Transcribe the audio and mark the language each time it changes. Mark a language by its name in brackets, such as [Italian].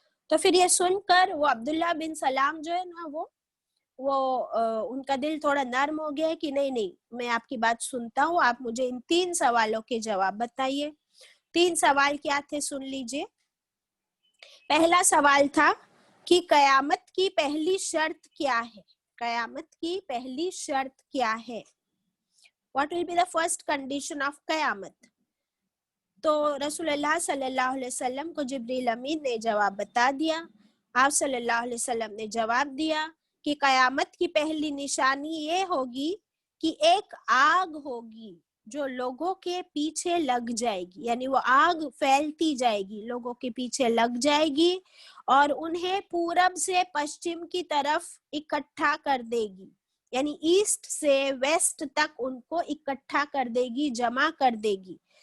[Hindi] तो फिर ये सुनकर वो अब्दुल्लाह बिन सलाम जो है ना, वो उनका दिल थोड़ा नर्म हो गया कि नहीं नहीं, मैं आपकी बात सुनता हूँ, आप मुझे इन 3 सवालों के जवाब बताइए। 3 सवाल क्या थे, सुन लीजिए। पहला सवाल था कि कयामत की पहली शर्त क्या है? कयामत की पहली शर्त क्या है? [English] What will be the first condition of कयामत? [Hindi] तो रसूलुल्लाह सल्लल्लाहु अलैहि वसल्लम को जिब्रील अमीन ने जवाब बता दिया। आप सल्लल्लाहु अलैहि वसल्लम ने जवाब दिया कि कयामत की पहली निशानी ये होगी कि एक आग होगी जो लोगों के पीछे लग जाएगी, यानी वो आग फैलती जाएगी, लोगों के पीछे लग जाएगी और उन्हें पूरब से पश्चिम की तरफ इकट्ठा कर देगी, यानी ईस्ट से वेस्ट तक उनको इकट्ठा कर देगी, जमा कर देगी।